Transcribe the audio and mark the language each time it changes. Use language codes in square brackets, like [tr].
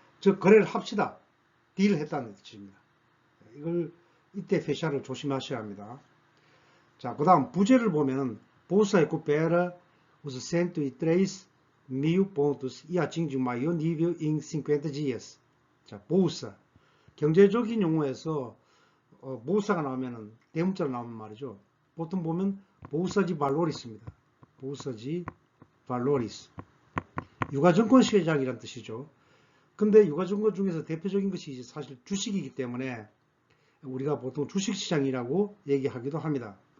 [ko] 즉 거래를 합시다, 딜을 했다는 뜻입니다. 이걸 이때 fechar을 조심하셔야 합니다. 자, 그 다음 부제를 보면은 [pt] Bolsa recupera os 103.000 pontos e atinge o maior nível em 50 dias. [ko] 자, Bolsa. 경제적인 용어에서 Bolsa가 나오면은 대문자로 나오는 말이죠. 보통 보면 [pt] Bolsa de Valores [ko] 입니다. [pt] Bolsa de Valores. [ko] 유가증권 시장이란 뜻이죠. 근데 유가증권 중에서 대표적인 것이 사실 주식이기 때문에 우리가 보통 주식시장이라고 얘기하기도 합니다.